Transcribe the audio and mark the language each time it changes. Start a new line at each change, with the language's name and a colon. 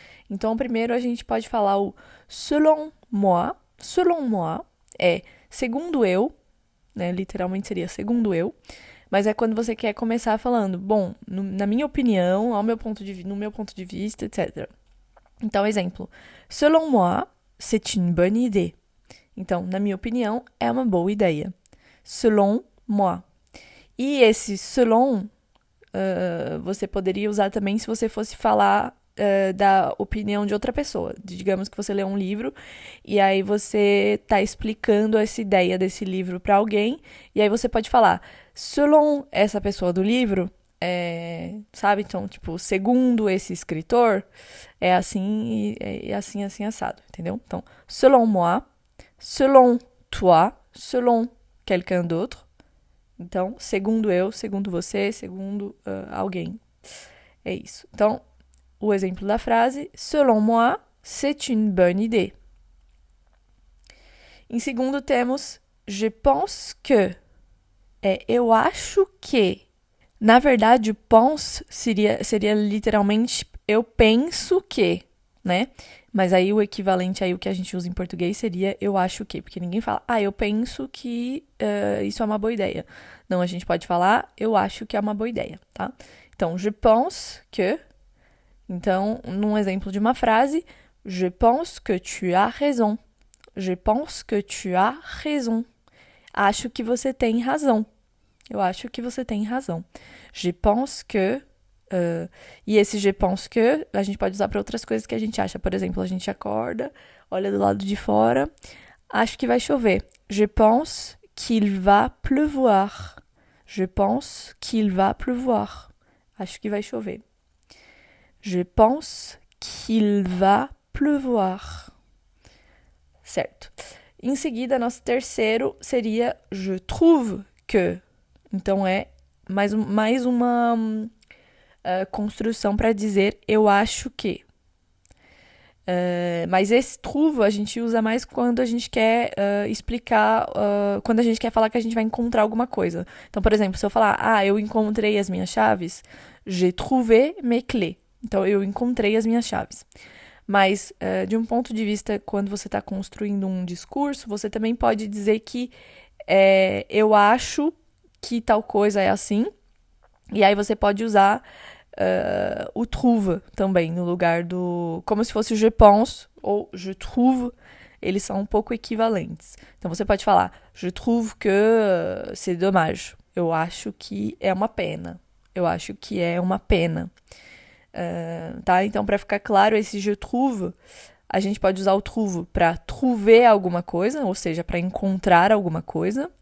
Portuguese: Então, primeiro a gente pode falar o selon moi. Selon moi é segundo eu, né? Literalmente seria segundo eu. Mas é quando você quer começar falando, bom, na minha opinião, no meu ponto de vista, etc. Então, exemplo.
French: Selon moi, c'est une bonne idée.
Portuguese: Então, na minha opinião, é uma boa ideia. Selon moi. E esse selon, você poderia usar também se você fosse falar da opinião de outra pessoa. Digamos que você lê um livro e aí você está explicando essa ideia desse livro para alguém e aí você pode falar, selon essa pessoa do livro, sabe? Então, tipo, segundo esse escritor, é assim, assim, assim, assado, entendeu?
French: Então, selon moi, selon toi, selon quelqu'un d'autre.
Portuguese: Então, segundo eu, segundo você, segundo alguém. É isso. Então, o exemplo da frase,
French: selon moi, c'est une bonne idée.
Portuguese: Em segundo, temos je pense que. Eu acho que. Na verdade, o pense seria literalmente eu penso que, né? Mas aí o equivalente aí o que a gente usa em português seria eu acho que, porque ninguém fala, eu penso que isso é uma boa ideia. Não, a gente pode falar eu acho que é uma boa ideia, tá? Então, je pense que. Então, num exemplo de uma frase,
French: je pense que tu as raison. Je pense que tu as raison.
Portuguese: Acho que você tem razão. Eu acho que você tem razão. Je pense que. E esse je pense que a gente pode usar para outras coisas que a gente acha. Por exemplo, a gente acorda, olha do lado de fora, acho que vai chover.
French: Je pense qu'il va pleuvoir. Je pense qu'il va pleuvoir.
Portuguese: Acho que vai chover.
French: Je pense qu'il va pleuvoir.
Portuguese: Certo. Em seguida, nosso terceiro seria je trouve que. Então, é mais uma construção para dizer eu acho que. Mas esse trouve a gente usa mais quando a gente quer explicar, quando a gente quer falar que a gente vai encontrar alguma coisa. Então, por exemplo, se eu falar, eu encontrei as minhas chaves,
French: j'ai trouvé mes clés.
Portuguese: Então, eu encontrei as minhas chaves. Mas, de um ponto de vista, quando você está construindo um discurso, você também pode dizer que eu acho que tal coisa é assim. E aí você pode usar o trouve também, no lugar do... Como se fosse je pense ou je trouve. Eles são um pouco equivalentes. Então, você pode falar
French: je trouve que c'est dommage.
Portuguese: Eu acho que é uma pena. Eu acho que é uma pena. Tá? Então, para ficar claro, esse je trouve, a gente pode usar o trouve para trouver alguma coisa, ou seja, para encontrar alguma coisa.